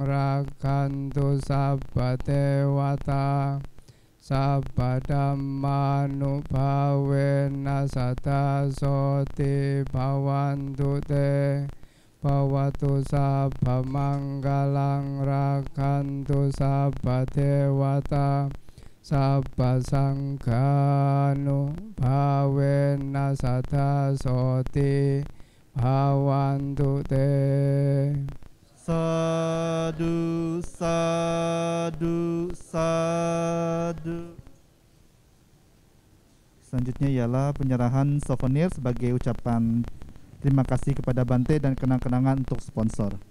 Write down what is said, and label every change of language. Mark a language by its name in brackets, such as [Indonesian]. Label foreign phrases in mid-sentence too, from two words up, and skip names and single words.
[Pali] rakantu sabba dewata sabba dhammanu bhavena sada soti bhavantu te bhavatu sabba manggalang rakantu sabba dewata sabba sanghanu bhavena sada soti bhavantu te. Sadu, sadu, sadu. [Indonesian] Selanjutnya ialah penyerahan souvenir sebagai ucapan terima kasih kepada Bante dan kenang-kenangan untuk sponsor.